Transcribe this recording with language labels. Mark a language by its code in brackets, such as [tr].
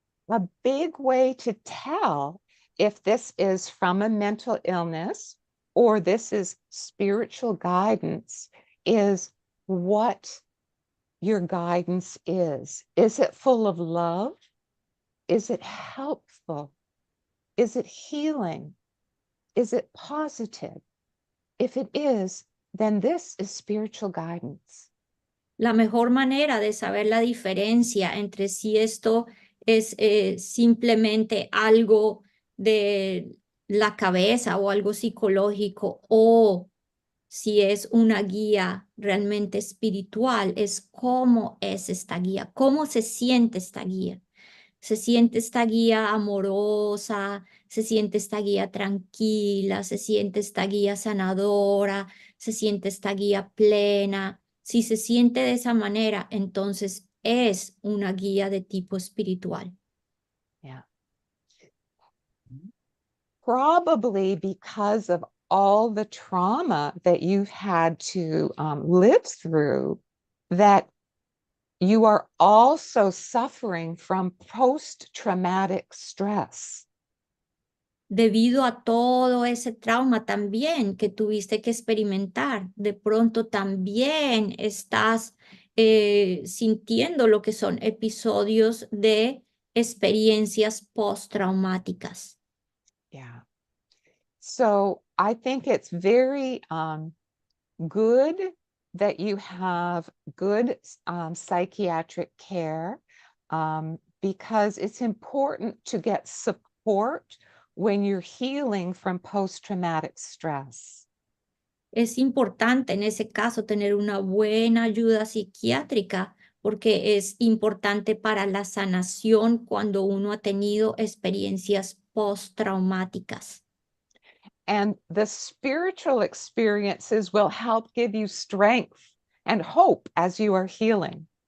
[en] A big way to tell if this is from a mental illness or this is spiritual guidance is what your guidance is. Is it full of love? Is it helpful? Is it healing? Is it positive? If it is, then this is spiritual guidance. [es] La mejor manera de saber la diferencia entre si esto es simplemente algo de la cabeza o algo psicológico o si es una guía realmente espiritual es cómo es esta guía, cómo se siente esta guía. Se siente esta guía amorosa, se siente esta guía tranquila, se siente esta guía sanadora, se siente esta guía plena. Si se siente de esa manera, entonces es una guía de tipo espiritual. [en] Yeah. Probably because of all the trauma that you've had to live through, that you are also suffering from post-traumatic stress. [es] Debido a todo ese trauma también que tuviste que experimentar, de pronto también estás sintiendo lo que son episodios de experiencias postraumáticas. [en] Yeah. So I think it's very good that you have good psychiatric care because it's important to get support when you're healing from post-traumatic stress. [es] Es importante en ese caso tener una buena ayuda psiquiátrica porque es importante para la sanación cuando uno ha tenido experiencias postraumáticas. [en] And the spiritual experiences will help give you strength and hope as you are healing.